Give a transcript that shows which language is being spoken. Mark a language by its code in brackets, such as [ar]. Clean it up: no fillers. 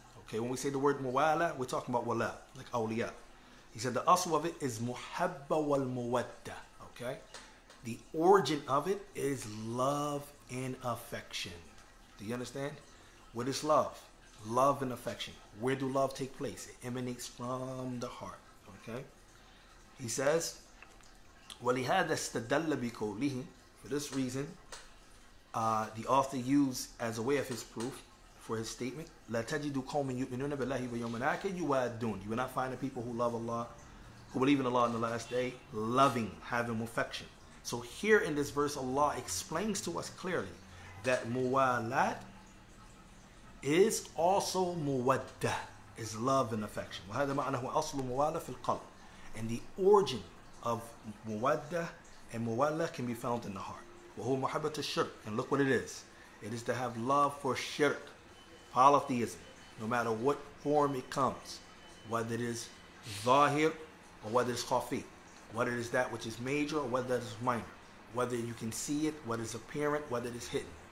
[en] Okay, when we say the word muwala, we're talking about wala, like awliya. He said the asl of it is muhabba wal muwadda. Okay, the origin of it is love and affection. Do you understand? What is love? Love and affection. Where do love take place? It emanates from the heart. Okay? He says, [ar] وَلِهَذَا اسْتَدَلَّ بِقَوْلِهِ. [en] For this reason, the author used as a way of his proof for his statement, [ar] لَا تَجِدُ قَوْمٍ يُؤْمِنُونَ بِاللَّهِ وَيَوْمِ الْآخِرِ يُوَادُّونَ. [en] You will not find the people who love Allah, who believe in Allah in the last day, loving, having affection. So here in this verse, Allah explains to us clearly that muwalat is also muwaddah, is love and affection. [ar] وهذا معناه أصل موالة في القلب. [en] And the origin of muwaddah and muwala can be found in the heart. [ar] وهو محبة الشرك. [en] And look what it is. It is to have love for shirk, polytheism, no matter what form it comes, whether it is zahir or whether it's khafi, whether it is that which is major or whether it is minor, whether you can see it, whether it's apparent, whether it is hidden.